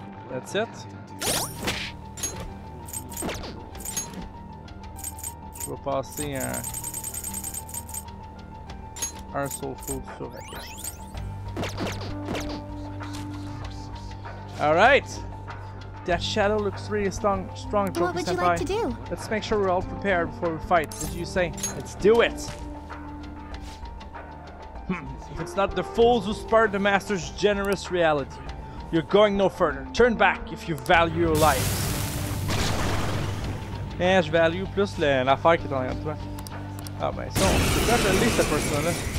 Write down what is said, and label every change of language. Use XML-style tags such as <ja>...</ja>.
<en>That's it.</en> <fr>Je vais passer un soul food sur la cache.</fr> <en>Alright! That shadow looks really strong, What would you like to do? Let's make sure we're all prepared before we fight. What do you say? Let's do it! If it's not the fools who spurred the Master's generous reality, you're going no further. Turn back if you value your life.</en> <fr>Eh, je value plus l'affaire qui est en arrière de toi. Ah ben ça, c'est quoi je l'ai cette personne-là?</fr>